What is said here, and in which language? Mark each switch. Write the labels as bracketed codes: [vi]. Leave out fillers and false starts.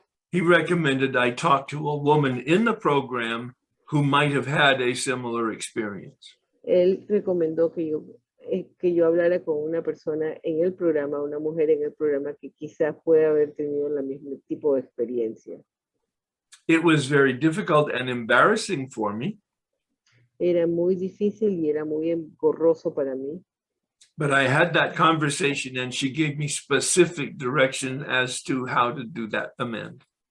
[en] He recommended I talk to a woman in the program who might have had a similar experience. [es] Él recomendó que yo hablara con una persona en el programa, una mujer en el programa que quizás pueda haber tenido el mismo tipo de experiencia. [en] It was very difficult and embarrassing for me, [es] Era muy difícil y era muy engorroso para mí, [en] but I had that conversation and she gave me specific direction as to how to do that amend.